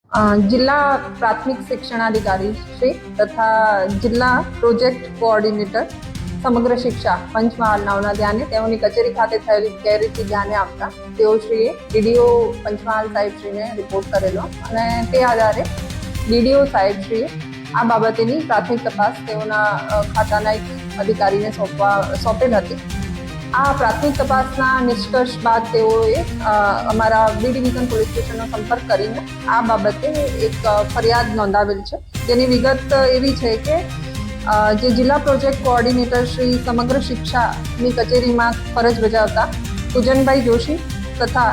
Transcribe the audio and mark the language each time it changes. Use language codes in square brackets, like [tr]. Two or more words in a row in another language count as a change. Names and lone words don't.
[gu] જિલ્લા પ્રાથમિક શિક્ષણાધિકારી શ્રી તથા જિલ્લા પ્રોજેક્ટ કોઓર્ડિનેટર સમગ્ર શિક્ષા પંચમહાલ નાવના ધ્યાને તેઓની કચેરી ખાતે थયેલી ગેરરીતિ ધ્યાને આવતા તેઓશ્રીએ ડીડીઓ પંચમહાલ સાહેબશ્રીને રિપોર્ટ કરેલો અને તે આધારે ડીડીઓ સાહેબશ્રીએ આ બાબતેની પ્રાથમિક તપાસ તેઓના ખાતાના એક અધિકારીને સોંપેલ હતી। આ પ્રાથમિક તપાસના નિષ્કર્ષ બાદ તેઓએ અમારા બી ડિવિઝન પોલીસ સ્ટેશનનો સંપર્ક કરીને આ બાબતે એક ફરિયાદ નોંધાવેલ છે, જેની વિગત એવી છે કે જે જિલ્લા પ્રોજેક્ટ કોઓર્ડિનેટર શ્રી સમગ્ર શિક્ષાની કચેરીમાં ફરજ બજાવતા પૂજનભાઈ જોશી તથા